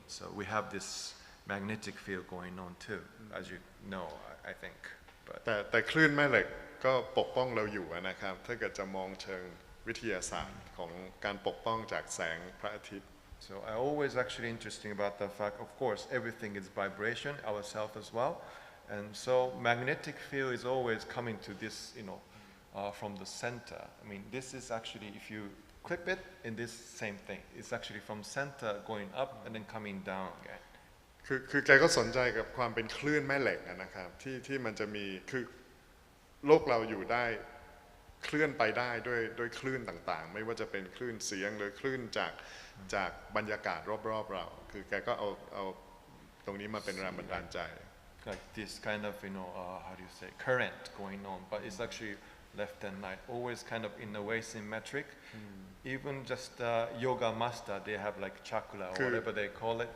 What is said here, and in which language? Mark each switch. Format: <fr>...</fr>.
<en>So we have this magnetic field going on too, as you know, I think. But</en> <th>แต่คลื่นแม่เหล็กก็ปกป้องเราอยู่นะครับถ้าเกิดจะมองเชิงวิทยาศาสตร์ของการปกป้องจากแสงพระอาทิตย์</th> <en>So I always actually interesting about the fact, of course, everything is vibration, ourselves as well. And so magnetic field is always coming to this, from the center. I mean, this is actually, if you clip it in this same thing, it's actually from center going up and then coming down again.</en> <th>คือแกก็สนใจกับความเป็นคลื่นแม่เหล็กนะครับที่มันจะมีคือโลกเราอยู่ได้เคลื่อนไปได้ด้วยคลื่นต่างๆไม่ว่าจะเป็นคลื่นเสียงหรือคลื่นจากบรรยากาศรอบๆเราคือแกก็เอาตรงนี้มาเป็นแรงบันดาลใจ</th> <en>Like this kind of, how do you say, current going on, but it's actually left and right, always kind of in a way symmetric. Even just yoga master, they have like chakra or whatever they call it.</en>